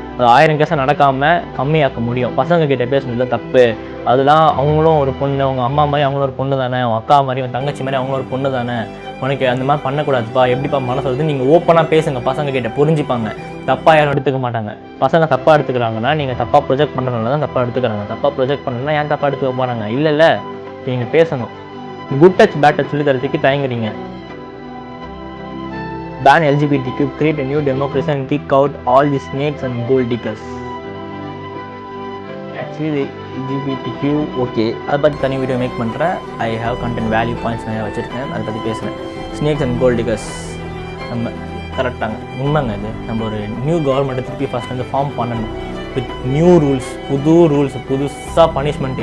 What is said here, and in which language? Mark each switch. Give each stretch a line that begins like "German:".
Tamil: அது 1000 கேஸை நடக்காமல் கம்மியாக்க முடியும். பசங்க கிட்ட பேசுனதுல தப்பு, அதெல்லாம் அவங்களும் ஒரு பொண்ணு, அவங்க அம்மா மாதிரி அவங்களும் ஒரு பொண்ணு தானே, அவங்க அக்கா மாதிரி அவங்க தங்கச்சி மாதிரி அவங்களும் ஒரு பொண்ணு தானே, உனக்கு அந்த மாதிரி பண்ணக்கூடாதுப்பா, எப்படிப்பா மனசு வருது, நீங்கள் ஓப்பனாக பேசுங்க, பசங்க கிட்ட புரிஞ்சுப்பாங்க. தப்பாக யாரும் எடுத்துக்க மாட்டாங்க. பசங்க தப்பாக எடுத்துக்கிறாங்கன்னா நீங்கள் தப்பாக ப்ரொஜெக்ட் பண்ணுறதுனால தான் தப்பாக எடுத்துக்கிறாங்க. தப்பாக ப்ரொஜெக்ட் பண்ணுறதுனா ஏன் தப்பாக எடுத்துக்க போகிறாங்க? இல்லை நீங்கள் பேசணும். குட் டச் பேட் டச் சொல்லி தரத்துக்கு தயங்குறீங்க.
English: Ban LGBTQ, create a new democracy and kick out all the snakes and gold diggers.
Tamil: Actually LGBTQ okay, அதை பற்றி தனி வீடியோ மேக் பண்ணுறேன்.
English: I have content value points
Tamil: நிறையா வச்சுருக்கேன், அதை பற்றி பேசுகிறேன்.
English: snakes and gold diggers
Tamil: நம்ம கரெக்டாங்க, உண்மைங்க. இது நம்ம ஒரு நியூ கவர்மெண்ட்டை திருப்பி ஃபஸ்ட் வந்து ஃபார்ம் பண்ணணும்
English: with new rules,
Tamil: புதுசாக பனிஷ்மெண்ட்.